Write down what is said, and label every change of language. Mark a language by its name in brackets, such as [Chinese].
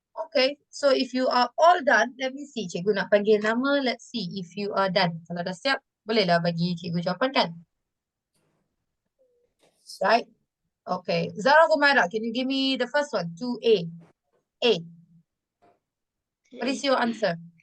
[English] Okay, so if you are all done, let me see. [Malay] Cikgu nak panggil nama. [English] Let's see if you are done. [Malay] Kalau dah siap, bolehlah bagi cikgu jawapan kan? [English] Right? Okay. Zara Humaira, can you give me the first one? 2A. A. What is your answer?